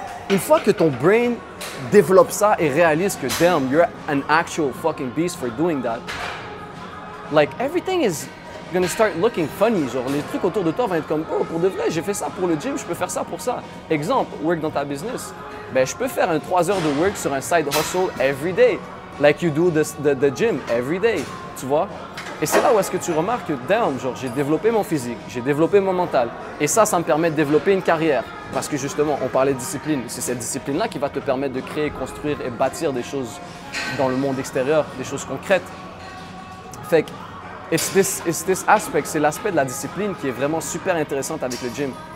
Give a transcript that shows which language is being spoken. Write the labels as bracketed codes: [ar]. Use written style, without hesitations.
[fr] Une fois que ton brain développe ça et réalise que [en] damn, you're an actual fucking beast for doing that, like everything is gonna start looking funny. [fr] Genre, les trucs autour de toi vont être comme, oh, pour de vrai, j'ai fait ça pour le gym, je peux faire ça pour ça. Exemple, work dans ta business. Ben, je peux faire un 3 heures de work sur un side hustle [en] every day. Like you do the gym every day. [fr] Tu vois? Et c'est là où est-ce que tu remarques que, damn, genre, j'ai développé mon physique, j'ai développé mon mental. Et ça me permet de développer une carrière. Parce que justement, on parlait de discipline. C'est cette discipline-là qui va te permettre de créer, construire et bâtir des choses dans le monde extérieur, des choses concrètes. Fait que, [en] it's this aspect, [fr] c'est l'aspect de la discipline qui est vraiment super intéressante avec le gym.